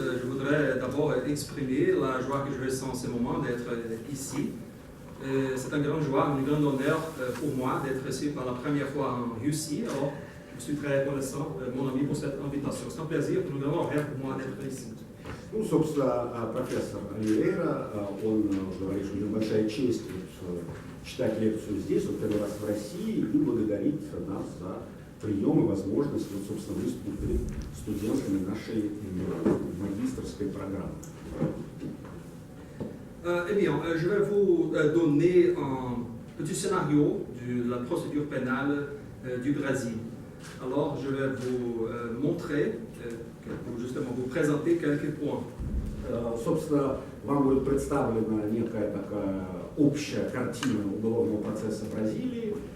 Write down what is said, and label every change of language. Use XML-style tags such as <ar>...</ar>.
<fr>voudrais d'abord exprimer la joie que je ressens en ce moment d'être ici. C'est une grande joie, un grand honneur pour moi d'être ici pour la première fois en Russie. Alors, je suis très reconnaissant, mon ami, pour cette invitation. C'est un plaisir, un grand honneur pour moi d'être ici.</fr> <ru>Ну, собственно, профессор Оливейра, он говорит, что небольшая честь читать лекцию здесь, вот первый раз в России, и благодарит нас за прием и возможность, вот, собственно, выступить перед студентами нашей магистерской программы.</ru> <fr>Eh bien, je vais vous donner un petit scénario de la procédure pénale du Brésil. Alors, je vais vous montrer, justement, vous présenter quelques points.</fr> <ru>Собственно, вам будет представлена некая такая общая картина уголовного процесса Бразилии.</ru>